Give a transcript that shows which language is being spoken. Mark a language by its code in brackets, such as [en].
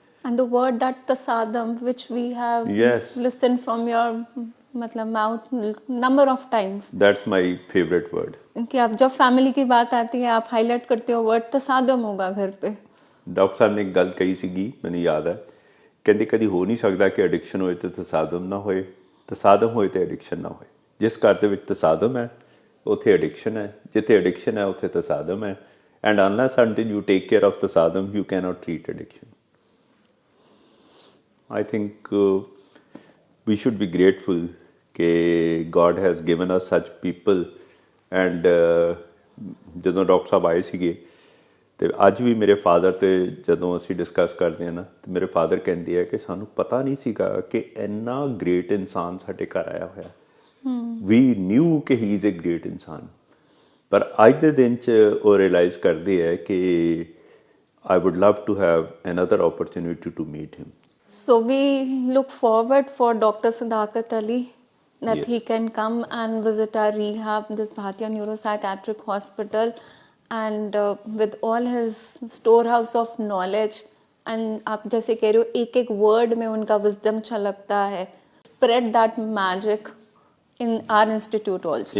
[en] And the word that tasadum, which we have listened from your मतलब mouth number of times, that's my favorite word। [hi] कि आप जब family की बात आती है आप हाईलाइट करते हो वर्ड तसादम होगा घर पे। [pa] ਡਾਕਟਰ ਸਾਹਿਬ ਨੇ ਇੱਕ ਗੱਲ ਕਹੀ ਸੀਗੀ, ਮੈਨੂੰ ਯਾਦ ਹੈ, ਕਹਿੰਦੇ ਕਦੀ ਹੋ ਨਹੀਂ ਸਕਦਾ ਕਿ ਐਡਿਕਸ਼ਨ ਹੋਏ ਤੇ ਤਸਾਦਮ ਨਾ ਹੋਏ, ਤਸਾਦਮ ਹੋਏ ਤੇ ਐਡਿਕਸ਼ਨ ਨਾ ਹੋਏ। ਜਿਸ ਘਰ ਦੇ ਵਿੱਚ ਤਸਾਦਮ ਹੈ ਉੱਥੇ ਐਡਿਕਸ਼ਨ ਹੈ, ਜਿੱਥੇ ਐਡਿਕਸ਼ਨ ਹੈ ਉੱਥੇ ਤਸਾਦਮ ਹੈ, [en] and unless until you take care of the sadham you cannot treat addiction। I think we should be grateful [pa] कि [en] God has given us such people and [pa] ਜਦੋਂ ਡਾਕਟਰ ਸਾਹਿਬ ਆਏ ਸੀਗੇ ਤੇ ਅੱਜ ਵੀ ਮੇਰੇ ਫਾਦਰ ਤੇ ਜਦੋਂ ਅਸੀਂ ਡਿਸਕਸ ਕਰਦੇ ਹਾਂ ਨਾ ਤੇ ਮੇਰੇ ਫਾਦਰ ਕਹਿੰਦੇ ਆ ਕਿ ਸਾਨੂੰ ਪਤਾ ਨਹੀਂ ਸੀਗਾ ਕਿ ਇੰਨਾ ਗ੍ਰੇਟ ਇਨਸਾਨ ਸਾਡੇ ਘਰ ਆਇਆ ਹੋਇਆ। [en] we knew ਕਿ he is a great ਇਨਸਾਨ, [pa] ਪਰ ਅੱਜ ਦੇ ਦਿਨ 'ਚ ਉਹ ਰਿਅਲਾਈਜ਼ ਕਰਦੇ ਹੈ ਕਿ [en] I would love to have another opportunity to meet him. So we look forward for doctor Sadaqat Ali that he can come and visit our rehab, this Bhatia Neuropsychiatric Hospital, and with all his storehouse of knowledge, and [hi] आप जैसे कह रहे हो एक एक word में उनका wisdom छलकता है, [en] spread that magic in our institute also।